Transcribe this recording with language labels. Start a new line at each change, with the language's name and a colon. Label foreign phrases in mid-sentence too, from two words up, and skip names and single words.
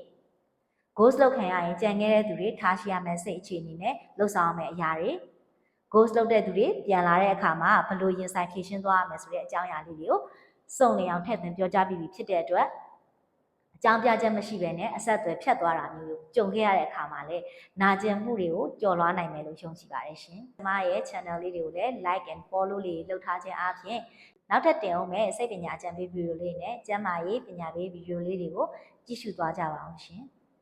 Burmese: ghost လုပ်ခံရရင်ကြံခဲ့တဲ့သူတွေထားရှိရမယ့်စိတ်အခြေအနေနဲ့လှုပ်ဆောင်ရမယ့်အရာတွေ ghost လုပ်တဲ့သူတွေပြန် လာတဲ့အခါမှာဘယ်လိုရင်ဆိုင်ဖြေရှင်းသွားရမယ်ဆိုတဲ့အကြောင်းအရာလေးတွေကိုစုံလင်အောင်ထည့်သွင်းပြောကြားပြီးဖြစ်တဲ့အတွက်အကြောင်းပြချက်မရှိဘဲနဲ့အဆက်အသွယ်ဖြတ်သွားတာမျိုးကြုံခဲ့ရတဲ့အခါမှာလည်းနာကျင်မှုတွေကိုကျော်လွှားနိုင်မယ်လို့ယုံကြည်ပါတယ်ရှင်။ကျွန်မရဲ့ channel လေးတွေကိုလည်း
English: like and follow
Burmese: လေးလုပ်ထားခြင်းအားဖြင့်နောက်ထပ်တင်အောင်မဲ့စိတ်ပညာအကြံပေးဗီဒီယိုလေးနဲ့ကျန်းမာရေးပညာပေးဗီဒီယိုလေးတွေကိုကြည့်ရှုသွားကြပါအောင်ရှင်။